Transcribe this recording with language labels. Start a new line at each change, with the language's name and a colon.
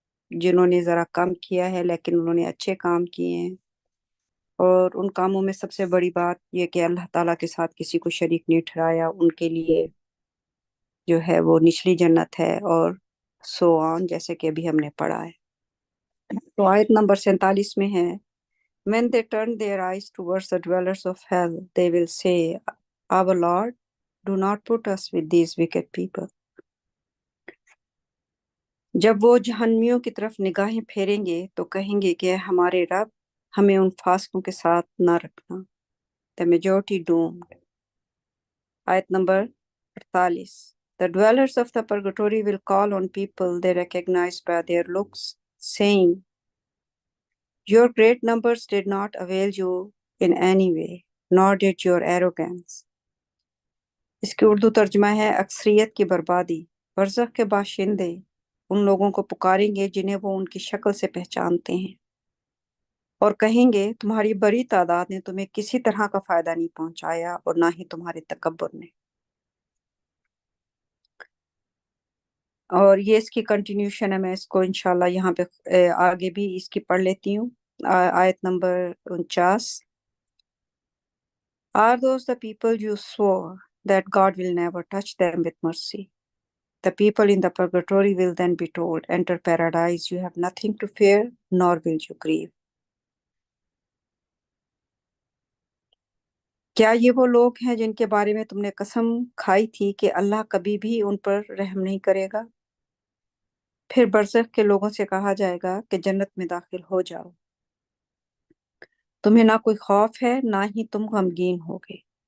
Hindi: जिन्होंने जरा कम किया है लेकिन उन्होंने अच्छे काम किए हैं, और उन कामों में सबसे बड़ी बात यह कि अल्लाह ताला के साथ किसी को शरीक नहीं ठहराया, उनके लिए जो है वो निचली जन्नत है, और सो ऑन, जैसे कि अभी हमने पढ़ा है। तो आयत नंबर 47 में है
English: When they turn their eyes towards the dwellers of hell, they will say, Our Lord, do not put us with these wicked people.
Hindi: जब वो जहन्नमियों की तरफ निगाहें फेरेंगे तो कहेंगे कि हमारे रब, हमें उन फासिकों के साथ ना रखना.
English: The majority doomed.
Hindi: आयत number 48.
English: The dwellers of the purgatory will call on people they recognize by their looks, saying, Your great numbers did not avail you in any way, nor did your arrogance.
Hindi: इसकी उर्दू तर्जमा है अक्सरियत की बर्बादी. बरज़ख के बाशिंदे उन लोगों को पुकारेंगे जिन्हें वो उनकी शक्ल से पहचानते हैं और कहेंगे, तुम्हारी बड़ी तादाद ने तुम्हें किसी तरह का फायदा नहीं पहुंचाया और ना ही तुम्हारे तकब्बुर ने. और ये इसकी कंटिन्यूशन है. मैं इसको इंशाल्लाह यहाँ पे आगे भी इसकी पढ़ लेती हूँ. आयत number 49.
English: Are those the people you swore that God will never touch them with mercy? The people in the purgatory will then be told, Enter paradise, you have nothing to fear, nor will you grieve.
Hindi: क्या ये वो लोग हैं जिनके बारे में तुमने कसम खाई थी कि अल्लाह कभी भी उन पर रहम नहीं करेगा? फिर बरज़ख के लोगों से कहा जाएगा कि जन्नत में दाखिल हो जाओ. तुम्हें ना कोई खौफ है, ना ही तुम गमगीन होगे.